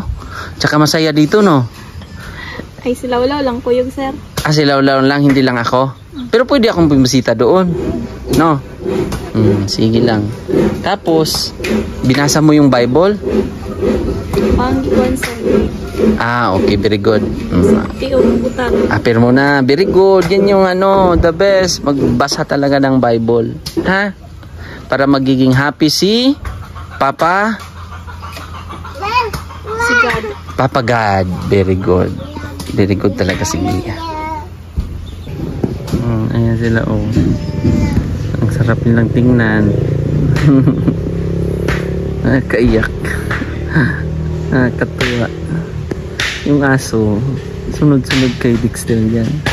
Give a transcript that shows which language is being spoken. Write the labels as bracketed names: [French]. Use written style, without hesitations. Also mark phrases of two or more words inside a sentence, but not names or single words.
[Filipino] Tsaka masaya dito, no? [Cebuano] Ay, silaw-law lang kuyog, sir. [Filipino] Silaw-law lang, hindi lang ako. Pero pwede akong bumisita doon. No? Sige lang. Tapos, binasa mo yung Bible? [Cebuano] Panggiwan, sir. [English] Okay, very good. [Cebuano] Tiyo, buta. [Filipino] Apir mo na, [English] very good. [Filipino] Yan yung [English] the best. [Filipino] Magbasa talaga ng Bible. Ha? Para magiging happy si Papa? Si God. [English] Papa God. Very good. Very good [Filipino] talaga si Gia. Ayan sila, oh. Ang sarap nilang tingnan. Kaiyak. Katuwa. Yung aso, sunod-sunod kay Dexter yan.